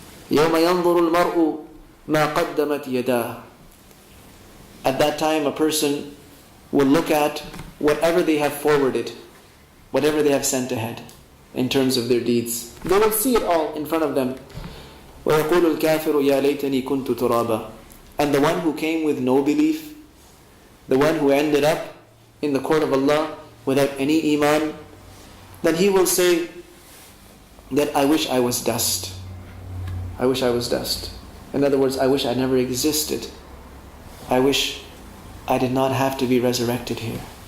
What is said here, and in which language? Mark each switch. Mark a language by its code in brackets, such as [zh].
[ar] يَوْمَ يَنْظُرُ الْمَرْءُ مَا قَدَّمَتْ يَدَاهُ. [en] At that time, a person will look at whatever they have forwarded, whatever they have sent ahead in terms of their deeds. They will see it all in front of them. [ar] وَيَقُولُ الْكَافِرُ يَا لَيْتَنِي كُنْتُ تُرَابًا. [en] And the one who came with no belief, the one who ended up in the court of Allah without any iman, then he will say that I wish I was dust. I wish I was dust. In other words, I wish I never existed. I wish I did not have to be resurrected here.